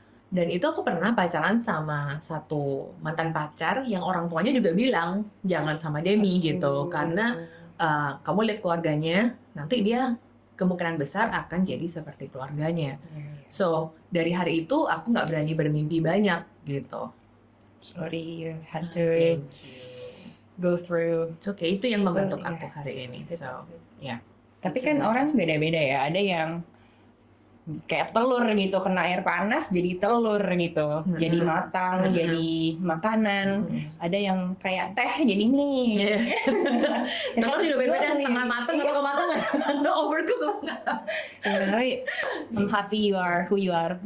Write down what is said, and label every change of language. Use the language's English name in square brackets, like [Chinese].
[Indonesian] Dan itu aku pernah pacaran sama satu mantan pacar yang orang tuanya juga bilang jangan sama Demi gitu, karena kamu lihat keluarganya, nanti dia kemungkinan besar akan jadi seperti keluarganya. So dari hari itu aku nggak berani bermimpi banyak gitu. [English] Sorry, you had to go through. It's okay, [Indonesian] itu yang membentuk Iya. aku hari ini. So, ya. Tapi kan orang beda-beda ya. Ada yang kayak telur gitu, kena air panas jadi telur gitu, jadi matang, jadi makanan. Ada yang kayak teh jadi mie. Telur juga beda-beda, setengah matang atau kematangan. [English] No overcook. Tapi I'm happy you are who you are